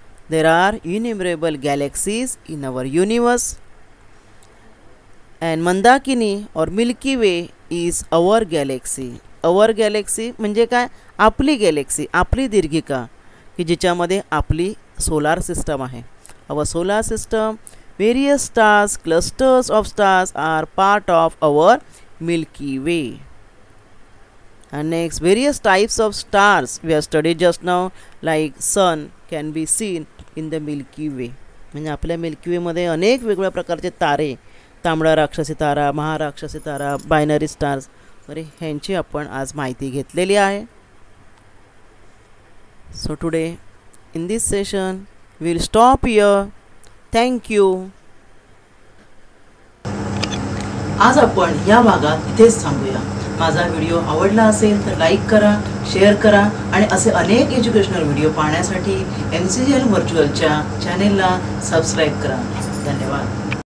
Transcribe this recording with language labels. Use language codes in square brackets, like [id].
[en] There are innumerable galaxies in our universe and मंदाकिनी और Milky Way is our galaxy. [mr] Our Galaxy म्हणजे काय, आपली Galaxy, आपली दीर्घिका की जिच्यामध्ये आपली सोलार सिस्टम आहे. [en] Our solar system, various stars, clusters of stars are part of our Milky Way. And next, various types of stars we have studied just now, like sun can be seen in the Milky Way. [mr] म्हणजे आपल्या milky वेमध्ये अनेक वेगवेगळ्या प्रकारचे तारे, तांबडा राक्षसी तारा, महाराक्षसी तारा, binary stars वगैरे ह्यांची आपण आज माहिती घेतलेली आहे. [en] So today in this session we will stop here. Thank you. [mr] आज आपण या भागात इथेच थांबूया. माझा व्हिडिओ आवडला असेल तर लाईक करा, शेअर करा आणि असे अनेक एज्युकेशनल व्हिडिओ पाहण्यासाठी MCGL व्हर्च्युअलच्या चॅनेलला सबस्क्राईब करा. धन्यवाद.